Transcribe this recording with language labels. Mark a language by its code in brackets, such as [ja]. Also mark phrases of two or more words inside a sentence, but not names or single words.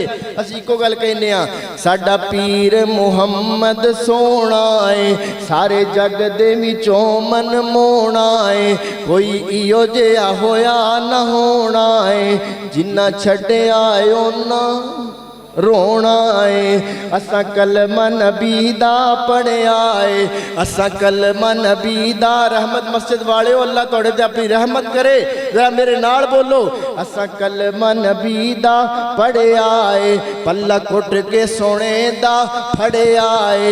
[pa] ਅਸੀਂ ਇੱਕੋ ਗੱਲ ਕਹਿੰਦੇ ਹਾਂ, ਸਾਡਾ ਪੀਰ ਮੁਹੰਮਦ ਸੋਹਣਾ ਏ, ਸਾਰੇ ਜਗ ਦੇ ਵਿੱਚੋਂ ਮਨ ਮੋਹਣਾ ਏ, ਕੋਈ ਇਓ ਜਿਹਾ ਹੋਇਆ ਨਾ ਹੋਣਾ ਏ, ਜਿੰਨਾ ਛੱਡਿਆ ਉਹਨਾਂ ਰੋਣਾ ਹੈ। ਅਸਾਂ ਕਲਮਾ ਨਬੀ ਦਾ ਪੜ੍ਹਿਆ ਹੈ, ਅਸਾਂ ਕਲਮਾ ਨਬੀ ਦਾ। ਰਹਿਮਤ ਮਸਜਿਦ ਵਾਲੇ ਹੋ, ਅੱਲ੍ਹਾ ਤੋੜੇ ਤੇ ਆਪਣੀ ਰਹਿਮਤ ਕਰੇ। ਜ਼ਰਾ ਮੇਰੇ ਨਾਲ ਬੋਲੋ, ਅਸਾਂ ਕਲਮਾ ਨਬੀ ਦਾ ਪੜ੍ਹਿਆ ਹੈ, ਪੱਲਾ ਕੁੱਟ ਕੇ ਸੋਨੇ ਦਾ ਫੜਿਆ ਹੈ।